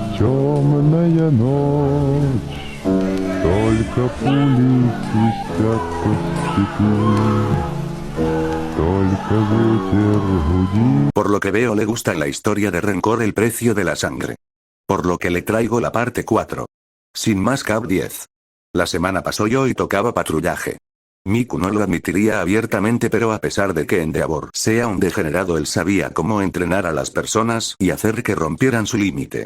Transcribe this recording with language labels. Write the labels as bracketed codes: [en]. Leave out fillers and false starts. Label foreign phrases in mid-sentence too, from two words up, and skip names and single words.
[ru] Темная ночь, только пули свистят по степи, только ветер гудит. [es] Por lo que veo le gusta la historia de Rencor, el precio de la sangre. Por lo que le traigo la parte 4. Sin más, Cap 10. La semana pasó yo y tocaba patrullaje. Miku no lo admitiría abiertamente, pero a pesar de que Endeavor sea un degenerado, él sabía cómo entrenar a las personas y hacer que rompieran su límite.